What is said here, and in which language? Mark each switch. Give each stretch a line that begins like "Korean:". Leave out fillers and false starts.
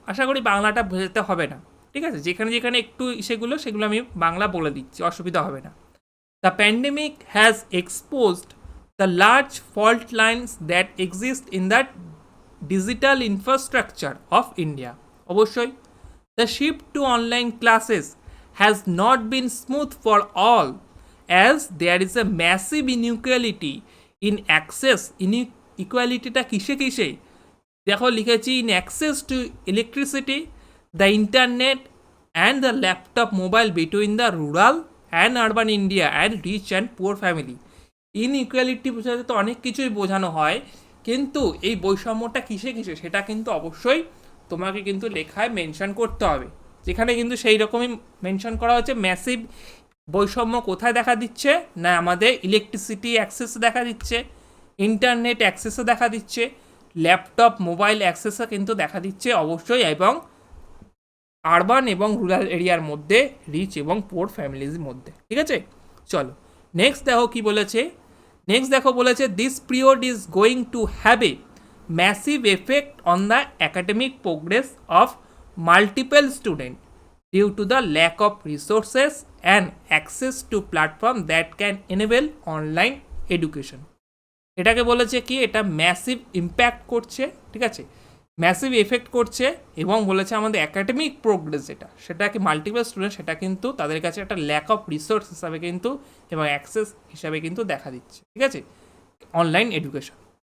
Bangla: আশা করি বাংলাটা বোঝাতে হবে না, ঠিক আছে? যেখানে যেখানে একটু সেগুলো আমি বাংলা বলে দিচ্ছি, অসুবিধা হবে না।
English: The pandemic has exposed the large fault lines that exist in the digital infrastructure of India.
Bangla: অবশ্যই
English: the shift to online classes has not been smooth for all, as there is a massive inequality in access. Inequalityটা
Bangla: কিসে কিসে দেখো লিখেছি,
English: in access to electricity, the internet and the laptop mobile between the rural and urban India and rich and poor family.
Bangla: Inequality বোঝাতে তো অনেক কিছুই বোঝানো হয়, কিন্তু এই বৈষম্যটা কিসে কিসে সেটা কিন্তু অবশ্যই তোমাকে কিন্তু লেখায় মেনশন করতে হবে। যেখানে কিন্তু সেই রকমই মেনশন করা হচ্ছে, ম্যাসিভ বৈষম্য কোথায় দেখা দিচ্ছে না, আমাদের ইলেকট্রিসিটি অ্যাক্সেসে দেখা দিচ্ছে, ইন্টারনেট অ্যাক্সেসে দেখা দিচ্ছে, ল্যাপটপ মোবাইল অ্যাক্সেসে কিন্তু দেখা দিচ্ছে অবশ্যই, এবং আরবান এবং রুরাল এরিয়ার মধ্যে, রিচ এবং পোর ফ্যামিলির মধ্যে, ঠিক আছে? চলো নেক্সট দেখো কি বলেছে।
English: next
Bangla: দেখো বলেছে,
English: This period is going to have a massive effect on the academic progress of multiple students due to the lack of resources and access to platform that can enable online education.
Bangla: এটাকে বলেছে কি, এটা massive impact করছে, ঠিক আছে, massive effect করছে, এবং বলেছে আমাদের একাডেমিক প্রোগ্রেস সেটাকে মাল্টিপল স্টুডেন্ট সেটা কিন্তু তাদের কাছে একটা ল্যাক অফ রিসোর্স হিসাবে কিন্তু এবং অ্যাক্সেস হিসাবে কিন্তু দেখা দিচ্ছে, ঠিক আছে, অনলাইন এডুকেশন।